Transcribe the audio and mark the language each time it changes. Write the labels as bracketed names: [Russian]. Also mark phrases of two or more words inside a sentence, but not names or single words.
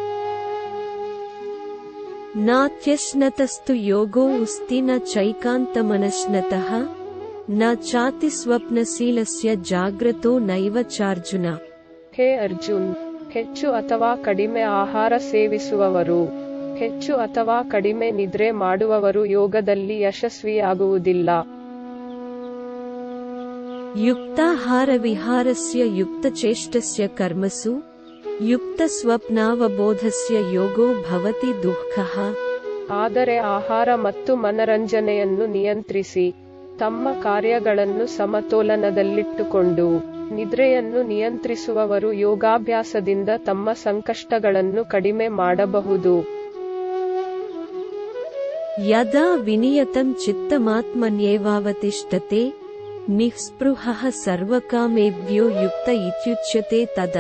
[Sanskrit] ನಾತ್ಯಶ್ನತಸ್ತು ಯೋಗೋ ಉಸ್ತಿ ನ ಚೈಕಾಂತಮನಶ್ನತಃ ನ ಚಾತಿ ಸ್ವಪ್ನಶೀಲಸ್ಯ ಜಾಗ್ರತೋ ನೈವ ಚಾರ್ಜುನ. [Kannada] ಹೇ ಅರ್ಜುನ್, ಹೆಚ್ಚು ಅಥವಾ ಕಡಿಮೆ ಆಹಾರ ಸೇವಿಸುವವರು, ಹೆಚ್ಚು ಅಥವಾ ಕಡಿಮೆ ನಿದ್ರೆ ಮಾಡುವವರು ಯೋಗದಲ್ಲಿ ಯಶಸ್ವಿಯಾಗುವುದಿಲ್ಲ. [Sanskrit] ಯುಕ್ತಾಹಾರ ವಿಹಾರಸ್ಯ ಯುಕ್ತಚೇಷ್ಟಸ್ಯ ಕರ್ಮಸು ಯುಕ್ತ ಸ್ವಪ್ನಾವಬೋಧಸ್ಯ ಯೋಗೋ ಭವತಿ ದುಃಖಃ. [Kannada] ಆದರೆ ಆಹಾರ ಮತ್ತು ಮನರಂಜನೆಯನ್ನು ನಿಯಂತ್ರಿಸಿ ತಮ್ಮ ಕಾರ್ಯಗಳನ್ನು ಸಮತೋಲನದಲ್ಲಿಟ್ಟುಕೊಂಡು ನಿದ್ರೆಯನ್ನು ನಿಯಂತ್ರಿಸುವವರು ಯೋಗಾಭ್ಯಾಸದಿಂದ ತಮ್ಮ ಸಂಕಷ್ಟಗಳನ್ನು ಕಡಿಮೆ ಮಾಡಬಹುದು. [Sanskrit] ಯದಾ ವಿನಿಯತಂ ಚಿತ್ತಮಾತ್ಮನ್ಯೇವಾವತಿಷ್ಠತೆ ನಿಸ್ಪೃಹಃ ಸರ್ವಕಾಮೇಭ್ಯೋ ಯುಕ್ತ ಇತ್ಯುಚ್ಯತೆ ತದಾ.